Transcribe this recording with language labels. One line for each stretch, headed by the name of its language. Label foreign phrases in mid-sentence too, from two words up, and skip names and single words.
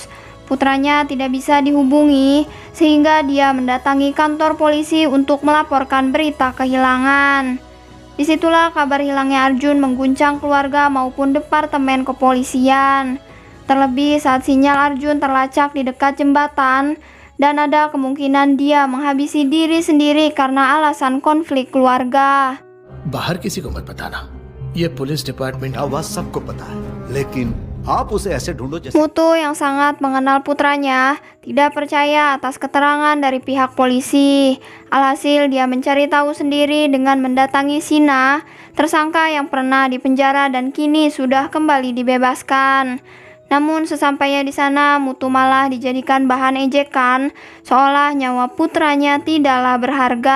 Indonesian: Putranya tidak bisa dihubungi, sehingga dia mendatangi kantor polisi untuk melaporkan berita kehilangan. Disitulah kabar hilangnya Arjun mengguncang keluarga maupun departemen kepolisian. Terlebih saat sinyal Arjun terlacak di dekat jembatan, dan ada kemungkinan dia menghabisi diri sendiri karena alasan konflik keluarga.
Hindi: बाहर किसी को मत बताना, ये
English: police department
Hindi: आवाज सबको पता है, लेकिन आप उसे ऐसे ढूंढो जैसे
Indonesian: Mutu yang sangat mengenal putranya tidak percaya atas keterangan dari pihak polisi. Alhasil dia mencari tahu sendiri dengan mendatangi Sina, tersangka yang pernah dipenjara dan kini sudah kembali dibebaskan. Namun sesampainya di sana, Mutu malah dijadikan bahan ejekan, seolah nyawa putranya tidaklah berharga.